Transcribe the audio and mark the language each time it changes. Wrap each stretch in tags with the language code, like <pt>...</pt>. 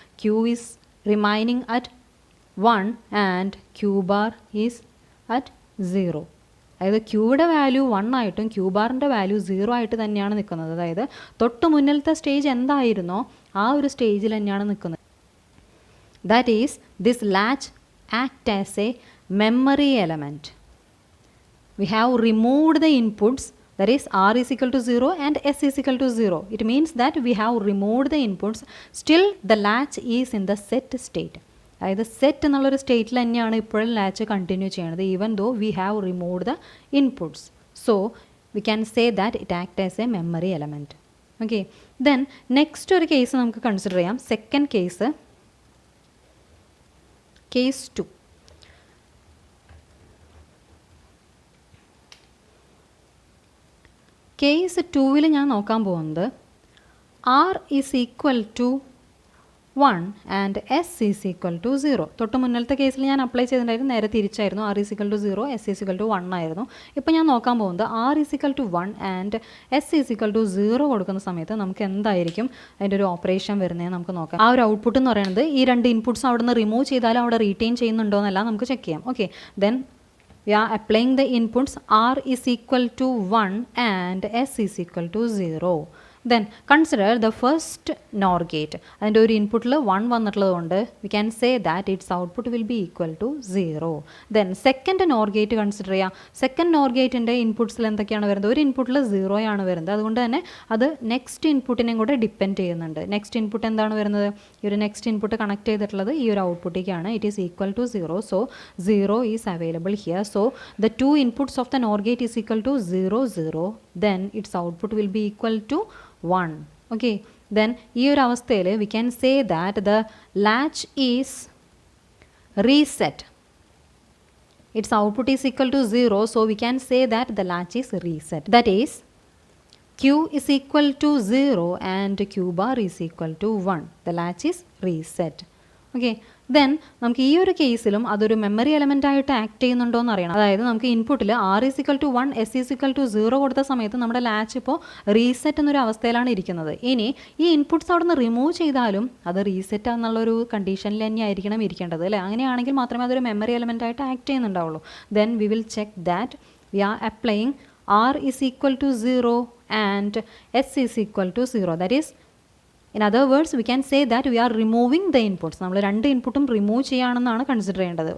<en>Q is remaining at 1 and Q bar is at 0.</en> <ml>അതായത് ക്യൂയുടെ value 1 ആയിട്ടും Q ബാറിൻ്റെ value 0 ആയിട്ട് തന്നെയാണ് നിൽക്കുന്നത്. അതായത് തൊട്ട് മുന്നിലത്തെ സ്റ്റേജ് എന്തായിരുന്നോ ആ ഒരു സ്റ്റേജിൽ തന്നെയാണ് നിൽക്കുന്നത്.</ml> <en>That is this latch act as a memory element. We have removed the inputs, that is r is equal to 0 and s is equal to 0. It means that we have removed the inputs. Still the latch is in the set state.</en> <ml>അതായത് set എന്നുള്ളൊരു സ്റ്റേറ്റിൽ തന്നെയാണ് ഇപ്പോഴും latch continue ചെയ്യണത്</ml> <en>Even though we have removed the inputs. So we can say that it act as a memory element.</en> <ml>Okay, then next ഒരു case നമുക്ക് consider ചെയ്യാം.</ml> <en>Second case, case 2.</en> <ml>Case 2-ൽ ഞാൻ നോക്കാൻ പോകുന്നത്</ml> <en>r is equal to 1 and s is equal to 0.</en> <ml>തൊട്ട് മുന്നിലത്തെ കേസിൽ ഞാൻ apply ചെയ്തിട്ടുണ്ടായിരുന്നു, നേരെ തിരിച്ചായിരുന്നു.</ml> <en>r is equal to 0, s is equal to 1</en> <ml>ആയിരുന്നു. ഇപ്പോൾ ഞാൻ നോക്കാൻ പോകുന്നത്</ml> <en>r is equal to 1 and s is equal to 0</en> <ml>കൊടുക്കുന്ന സമയത്ത് നമുക്ക് എന്തായിരിക്കും അതിൻ്റെ ഒരു ഓപ്പറേഷൻ വരുന്നത് നമുക്ക് നോക്കാം. ആ ഒരു ഔട്ട്പുട്ട് എന്ന് പറയുന്നത് ഈ രണ്ട് ഇൻപുട്ട്സ് അവിടെ നിന്ന് റിമൂവ് ചെയ്താലും അവിടെ റീറ്റെയിൻ ചെയ്യുന്നുണ്ടോ എന്നല്ല നമുക്ക് ചെക്ക് ചെയ്യാം.</ml> <en>Okay, then we are applying the inputs r is equal to 1 and s is equal to 0. Then consider the first NOR gate.</en> <ml>അതിൻ്റെ ഒരു ഇൻപുട്ടിൽ 1 വന്നിട്ടുള്ളതുകൊണ്ട്</ml> <en>we can say that its output will be equal to 0. Then second NOR gate</en> <ml>consider ചെയ്യാം. Second NOR ഗേറ്റിൻ്റെ ഇൻപുട്ട്സിൽ എന്തൊക്കെയാണ് വരുന്നത്? ഒരു ഇൻപുട്ടിൽ 0 ആണ് വരുന്നത്. അതുകൊണ്ട് തന്നെ അത് നെക്സ്റ്റ് ഇൻപുട്ടിനെയും കൂടെ ഡിപ്പെൻഡ് ചെയ്യുന്നുണ്ട്. നെക്സ്റ്റ് ഇൻപുട്ട് എന്താണ് വരുന്നത്? ഈ ഒരു നെക്സ്റ്റ് ഇൻപുട്ട് കണക്ട് ചെയ്തിട്ടുള്ളത് ഈ ഒരു ഔട്ട്പുട്ടിലേക്കാണ്.</ml> <en>It is equal to 0. So 0 is available here. So the two inputs of the NOR gate is equal to 0, 0. Then its output will be equal to 1. Okay, then</en> <ml>ഈ ഒരു അവസ്ഥയിൽ</ml> <en>we can say that the latch is reset. Its output is equal to 0, so we can say that the latch is reset. That is q is equal to 0 and q bar is equal to 1. The latch is reset.</en> <ml>Okay, then നമുക്ക് ഈ ഒരു കേസിലും അതൊരു memory element ആയിട്ട് act ചെയ്യുന്നുണ്ടോ എന്ന് അറിയണം. അതായത് നമുക്ക് ഇൻപുട്ടിൽ</ml> <en>r is equal to 1, s is equal to 0</en> <ml>കൊടുത്ത സമയത്ത് നമ്മുടെ ലാച്ച് ഇപ്പോൾ റീസെറ്റ് എന്നൊരു അവസ്ഥയിലാണ് ഇരിക്കുന്നത്. ഇനി ഈ ഇൻപുട്ട്സ് അവിടെ നിന്ന് റിമൂവ് ചെയ്താലും അത് റീസെറ്റ് എന്നുള്ളൊരു കണ്ടീഷനിൽ തന്നെ ആയിരിക്കണം ഇരിക്കേണ്ടത് അല്ലേ? അങ്ങനെയാണെങ്കിൽ മാത്രമേ അതൊരു മെമ്മറി എലമെൻ്റ് ആയിട്ട് act ചെയ്യുന്നുണ്ടാവുള്ളൂ.</ml> <en>Then we will check that we are applying r is equal to 0 and s is equal to 0. That is, in other words, we can say that we are removing the inputs.</en> <ml>നമ്മൾ രണ്ട് ഇൻപുട്ടും remove ചെയ്യാണെന്നാണ് consider ചെയ്യേണ്ടത്.</ml>